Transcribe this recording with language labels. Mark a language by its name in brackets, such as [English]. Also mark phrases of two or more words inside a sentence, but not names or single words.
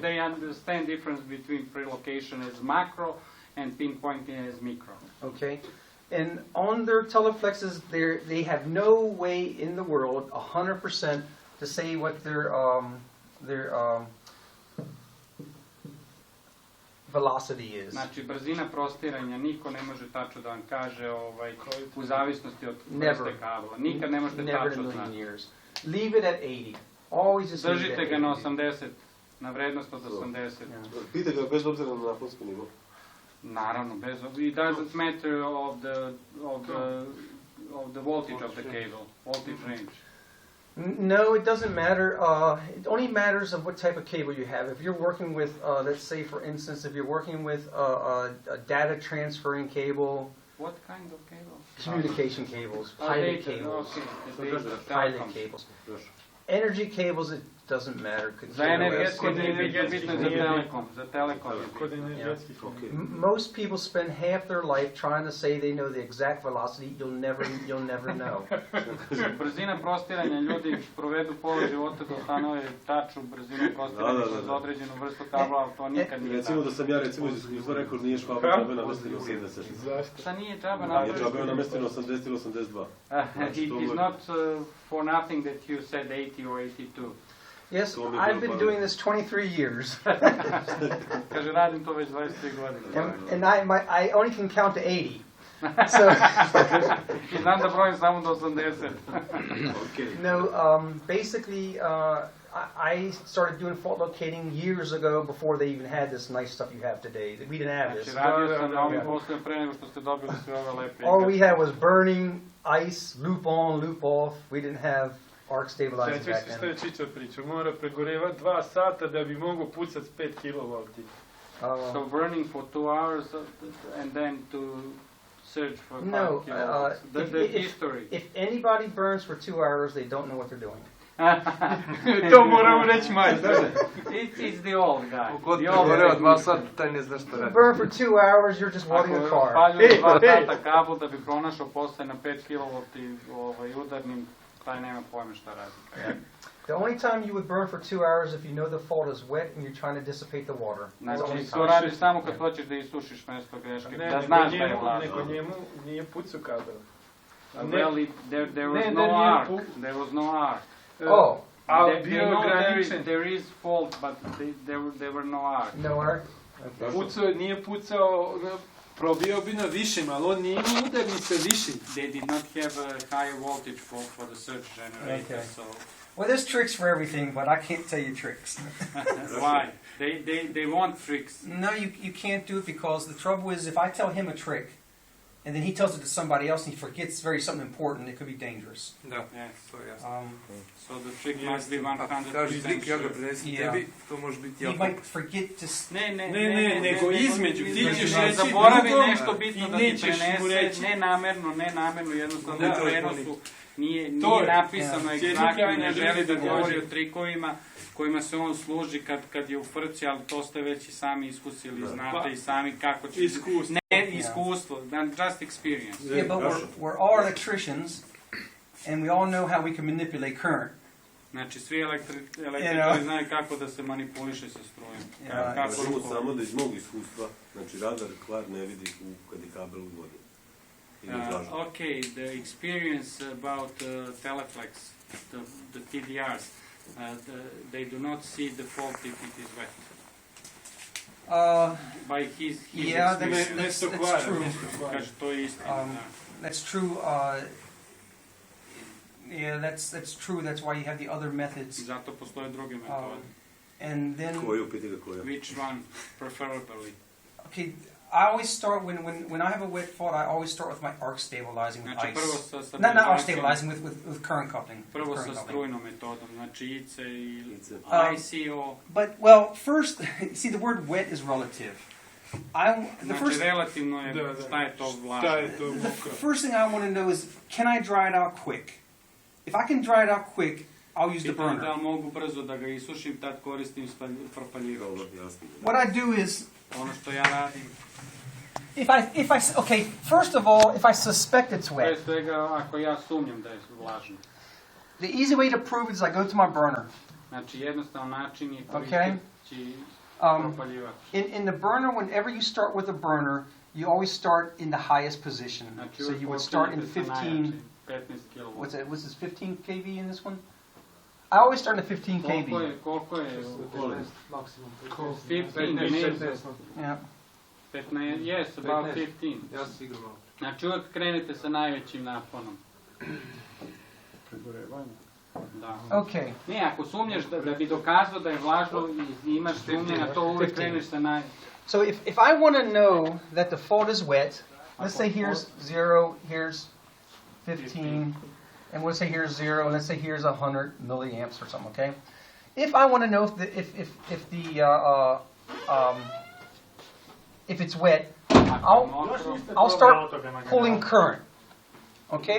[English] they understand difference between pre-location as macro and pinpointing as micro. Okay, and on their teleflexes, they have no way in the world 100% to say what their velocity is. [Serbian] Znači, brzina prostiranja, niko ne može tačno da vam kaže u zavisnosti od [English] Never. [Serbian] vrste kabla. Nikad ne možete [English] Never in a [Serbian] tačno [English] million [Serbian] znati. [English] years. Leave it at 80. Always just leave it [Serbian] Držite [English] at [Serbian] ga na 80. 80, na vrednost od 80. Pite ga bez obzira na naponski nivo. Naravno, bez [English] it doesn't matter of the voltage of the cable, voltage range. No, it doesn't matter. It only matters of what type of cable you have. If you're working with, let's say for instance, if you're working with a data transferring cable, What kind of cable? communication cables, Oh, pilot data, cables, okay. Data, pilot telecom. cables. Energy cables, it doesn't matter. Could [Serbian] Za [English] care [Serbian] energetski [English] less. [Serbian] nije bitno za telekom, za telekom je Kod bitno. energetskih. [English] Most people spend half their life trying to say they know the exact velocity. You'll never know. [Serbian] Brzina prostiranja, ljudi provedu pola života da ustanove tačnu brzinu prostiranja kroz određenu vrstu kabla, ali to nikad nije Recimo tako. da sam ja recimo iz iskustva rekao nije švaba džabe namestio na 80. Zašto? Šta nije džaba Nije napraviti? džabe namestio na 80 ili 82. [English] It is not for nothing that you said 80 or 82. Yes, I've been doing this 23 years, [Serbian] Kaže, radim to već 23 godine. [English] and I only can count to 80. So [Serbian] I znam da brojim samo do 80. [English] no, basically, I started doing fault locating years ago before they even had this nice stuff you have today. We didn't have this. [Serbian] Znači, radio sam na ovim poslovima pre nego što ste dobili sve ove lepe [English] All we [Serbian] igre. [English] had was burning, ice, loop on, loop off. We didn't have arc stabilizers [Serbian] Sveći [English] back [Serbian] se što [English] then. [Serbian] je Čičo pričao, mora pregorevati 2 sata da bi mogo pucat s 5 kW. [English] So burning for 2 hours and then to search for 5 No, kilowatts. The if history. anybody burns for 2 hours, they don't know what they're doing. [Serbian] To moramo reći majstor. [English] It's the old guy. [Serbian] Kod [English] The old [Serbian] gore od [English] guy. [Serbian] 2 sata, taj ne zna šta [English] You [Serbian] radi. [English] burn for 2 hours, you're just walking a [Serbian] Ako [English] car. [Serbian] paljuješ 2 sata kabel da bi pronašao posle na 5 kW udarnim, taj nema pojma šta radi. [English] The only time you would burn for 2 hours if you know the fault is wet and you're trying to dissipate the water. That's the [Serbian] Znači, [English] only [Serbian] to [English] time. [Serbian] radiš samo kad hoćeš da isušiš mesto greške, Ne, da znaš da je nego vlažno. njemu nije pucu kabel. [English] Really, there was [Serbian] Ne, [English] no [Serbian] nije [English] arc. [Serbian] pu- [English] There was no arc. Oh, [Serbian] Ali [English] They [Serbian] bio [English] know [Serbian] ograničen. [English] there is fault, but there were no arc. no arc? Okay. [Serbian] Nije pucao probio bi na višim, ali on nije imao udarnice viših. [English] They did not have a high voltage for the surge generator, Okay. so Well, there's tricks for everything, but I can't tell you tricks. why? They want tricks. No, you can't do it because the trouble is if I tell him a trick, and then he tells it to somebody else and he forgets something important, it could be dangerous. [Serbian] Da, [English] Yes. [Serbian] to je jasno. [English] So the trick must be [Serbian] Kaži [English] 100% [Serbian] lik, ja ga [English] sure. [Serbian] prenesim [English] Yeah. [Serbian] tebi, to može biti [English] He [Serbian] jako... [English] might forget to... [Serbian] Ne, nego između. Ti ćeš reći zaboravi drugom nešto bitno i da ti nećeš mu prenese, reći. nenamerno, jednostavno Da, u prenosu nije to je. napisano Ja. egzaktno i ne Četnik želi da ja. govori o trikovima kojima se on služi kad je u frci, ali to ste već i sami iskusili, znate i sami kako će... Iskustvo. Ne iskustvo, [English] just experience. Yeah, but we're all electricians, and we all know how we can manipulate current. [Serbian] Znači, svi električari [English] know. [Serbian] znaju kako da se manipuliše sa strujem. [English] Yeah. [Serbian] Kako Kažemo rukovati. samo da iz mog iskustva, znači radar kvar ne vidi kad je kabel u vodi. [English] Okay, the experience about Teleflex, the TDRs, they do not see the fault if it is wet. By his Yeah, experience. that's true. [Serbian] Kaže, to je istina. Um, da. [English] That's true. Yeah, that's true. That's why you have the other methods. [Serbian] I zato postoje druge metode. [English] And then, [Serbian] Koju, piti ga koju. [English] Which one, preferably? okay, I always start when I have a wet fault. I always start with my arc stabilizing with [Serbian] Znači, prvo [English] ice. [Serbian] sa [English] Not arc [Serbian] stabilizacijom, [English] stabilizing with current coupling. [Serbian] prvo [English] Current [Serbian] sa [English] coupling. [Serbian] strujnom metodom, znači ICE ili [English] Ice. [Serbian] ICO. [English] But well, first, see the word wet is relative. The [Serbian] Znači, [English] first [Serbian] relativno je Da. šta je to Šta vlažno. je to [English] the [Serbian] mokro? [English] first thing I want to know is, can I dry it out quick? If I can dry it out quick, I'll use the [Serbian] Pitanje [English] burner. [Serbian] da li mogu brzo da ga isušim, tad koristim propaljivač. Dobro, jasno. [English] What I do is, [Serbian] Ono što ja radim, [English] okay, first of all, if I suspect it's [Serbian] pre [English] wet, [Serbian] svega ako ja sumnjam da je vlažno. [English] the easy way to prove it is I go to my burner. [Serbian] Znači jednostavan način je [English] Okay. [Serbian] koristeći Um, propaljivač. [English] in the burner, whenever you start with a burner, you always start in the highest position. [Serbian] Znači [English] So [Serbian] uvijek [English] you would start in [Serbian] počinjete sa [English] 15, [Serbian] najjačim, 15 kW. [English] what's it, what's this, 15 kV in this one? I always start in the 15 [Serbian] Koliko [English] kV. [Serbian] je? Maksimum 15, [English] maybe. Yeah. 15, yes, about 15. [Serbian] Ja sam sigurno. Znači uvijek krenete sa najvećim naponom. Da. [English] Okay. [Serbian] Ne, ako sumnjaš da bi dokazao da je vlažno i imaš sumnje na to, uvijek 15. kreneš sa naj... [English] So if I want to know that the fault is wet, let's say here's 0, here's 15, and we'll say here's 0, and let's say here's 100 milliamps or something, okay? If I want to know if it's wet, I'll start pulling current, okay?